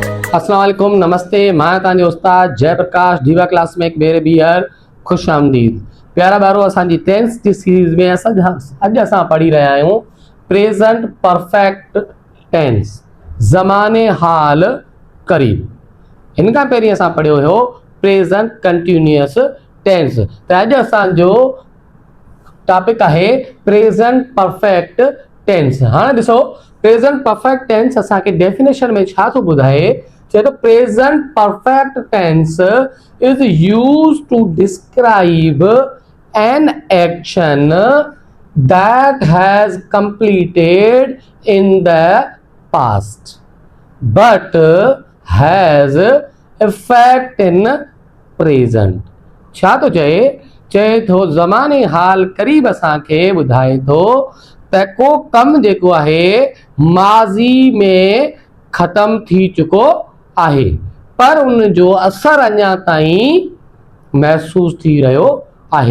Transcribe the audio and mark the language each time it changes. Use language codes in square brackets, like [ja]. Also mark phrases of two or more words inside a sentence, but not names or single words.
[ar] السلام عليكم, [sd] नमस्ते। मैं तव्हांजो उस्ताद जयप्रकाश दीवा क्लास में एक भेरे ॿीहर खुश आमदीद। प्यारा ॿारो, असांजी टेंस जी सीरीज़ में अॼु असां पढ़ी रहिया आहियूं [en] present perfect tense, [sd] ज़माने हाल क़रीब। हिन खां पहिरीं असां पढ़ियो हुयो [en] present continuous tense. [sd] त अॼु असांजो टॉपिक आहे [en] present perfect tense. [sd] हाँ ॾिसो, [en] present perfect tense [sd] असांखे डेफिनेशन में छा थो ॿुधाए, चए तो [en] present perfect tense is used to describe an action that has completed in the past but has effect in present. [sd] छा तो चए थो ज़माने हाल क़रीब असांखे ॿुधाए थो त को कम जेको आहे माज़ी में ख़त्म थी चुको आहे, पर उन जो असर अञा ताईं महसूस थी रहियो आहे।